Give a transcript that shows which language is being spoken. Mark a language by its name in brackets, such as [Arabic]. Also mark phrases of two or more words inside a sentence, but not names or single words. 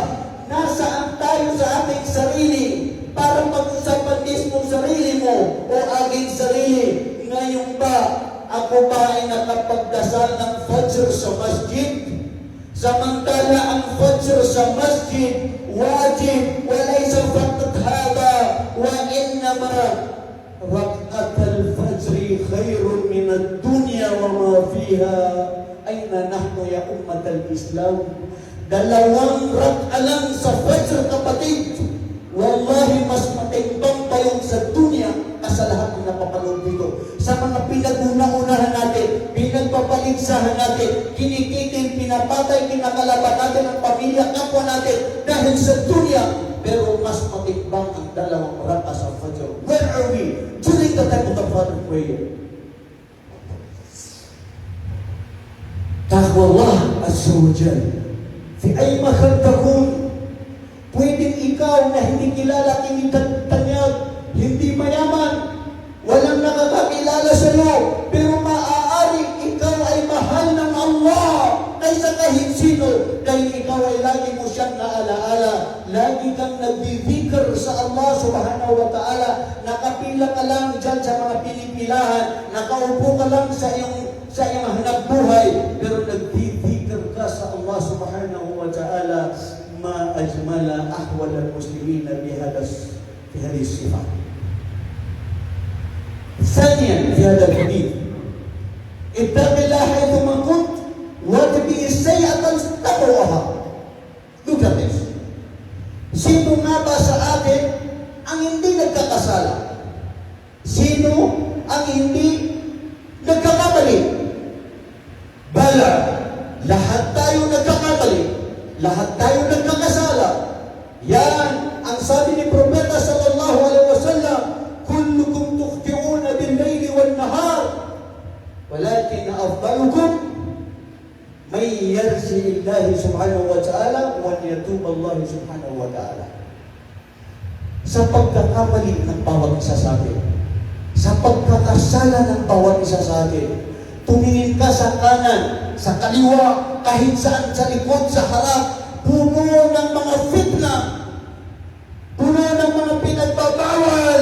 [Filipino] Nasaan tayo sa ating sarili para pag-usapan mismo sarili mo o aking sarili. Ngayon ba, ako ba ay nakapagdasal ng Fajr sa masjid? Samantala ang Fajr sa masjid, [Arabic] واجب، وليس فقط هذا، وإنما ركعة الفجر خير من الدنيا وما فيها. أين نحن يا أمة الإسلام. [Filipino] Dalawang rak'a lang sa Fajr, kapatid. Wallahi, mas matimbang pa yung sa dunya sa lahat ng napapanood dito. Sa mga pinag-una-unahan natin, pinagpapaligsahan natin, kinikitin, pinapatay, kinakalaban natin ang pamilya, kapwa natin, dahil sa dunya. Pero mas matimbang ang dalawang rak'a sa Fajr. [English] Where are we? During the time of the Fajr prayer. [Arabic] تقوى الله عز وجل. في أي مكان تكون. [Filipino] Pwedeng ikaw na hindi kilala, hindi tanyag, hindi mayaman, walang nakakakilala sa iyo, pero maaari ikaw ay mahal ng Allah kaysa kahit sino, dahil ikaw ay lagi mo siyang naalaala, lagi Lagi kang nag-dhikr sa Allah [Arabic] سبحانه وتعالى. [Filipino] Nakapila ka lang dyan sa mga pinipilahan. Nakaupo ka lang sa iyong hanap buhay. Pero nag-dhikr ka sa Allah [Arabic] سبحانه وتعالى. ما أجمل أحوال المسلمين في هذه الصفات. ثانيا في هذا الحديث اتق الله حيثما كنت واتبع السيئة تقواها. [English] Look at this. [Filipino] Sino nga ba sa atin ang hindi nagkakasala? Sino ang hindi nagkakamali? Bala, lahat tayo nagkakamali. Lahat tayo nagkakasala. Yan ang sabi ni Propeta [Arabic] صلى الله عليه وسلم، كلكم تخطئون بالليل والنهار، ولكن أفضلكم من يرجع الله سبحانه وتعالى ويتوب الله سبحانه وتعالى. [Filipino] Sa pagkakamali ng bawat isa sa atin, sa pagkakasala ng bawat isa sa atin, tumingin ka sa kanan, sa kaliwa, kahit saan, sa likod, sa harap, puno ng mga fitna, puno ng mga pinagbabawal.